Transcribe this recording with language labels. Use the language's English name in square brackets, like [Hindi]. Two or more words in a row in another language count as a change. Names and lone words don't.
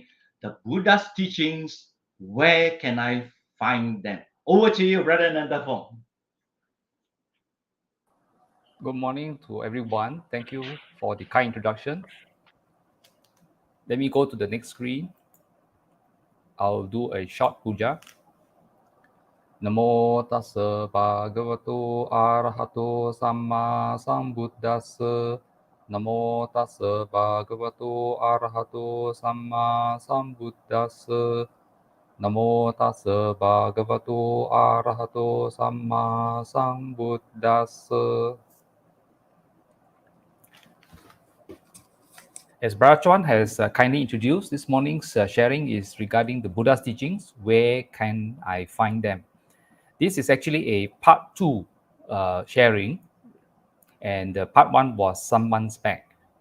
[English] The Buddha's teachings, where can I find them? Over to you, Brother Ananda Fong. Good morning to everyone. Thank you for the kind introduction. Let me go to the next screen. I'll do a short puja. [Pali] Namo tassa bhagavato arahato samma sambuddhassa. Namo tassa bhagavato arahato samma sambuddhassa. Namo tassa bhagavato arahato samma sambuddhassa. [English] As Bharachuan has kindly introduced, this morning's sharing is regarding the Buddha's teachings. Where can I find them? This is actually a part 2 sharing, and part 1 was some months back.